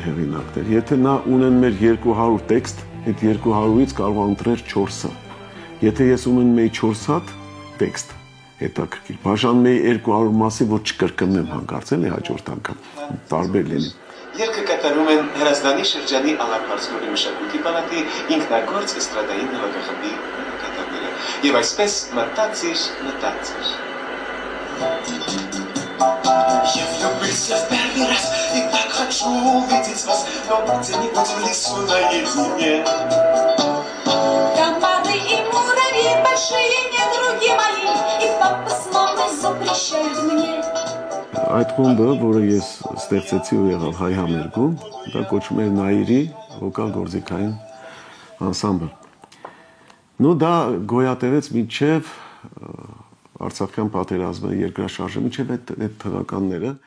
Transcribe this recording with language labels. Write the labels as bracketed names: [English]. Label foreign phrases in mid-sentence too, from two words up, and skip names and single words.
[Armenian] հեղինակներ։ Եթե նա ունեն մեր 200 տեքստ, այդ 200-ից կարող է ընտրել 4-ը։ Եթե ես ունենում եի 4 հատ տեքստ, հետաքրքիր, բաժանում եի 200 մասի, որ չկրկնեմ հանկարծ, էլի հաջորդ անգամ, տարբեր լինի։ Երգը կատարում են Հրազդանի շրջանի Ալարբարձնորի մշակույթի պալատի ինքնագործ էստրադային նվագախմբի կատարները։ Եվ այսպես մտածիր։ [Russian] Я влюбился в первый раз и так хочу увидеть вас, но где-нибудь в лесу наедине. Комары и муравьи, большие недруги мои, и папа с мамой запрещают мне. [Armenian] Այդ խումբը, որը ես ստեղծեցի ու եղավ հայ համերգում, դա կոչվում է Նաիրի վոկալ գործիքային անսամբլ։ Նու դա գոյատևեց մինչև Արցախյան պատերազմը, երկրաշարժը, մինչև այդ թվականները։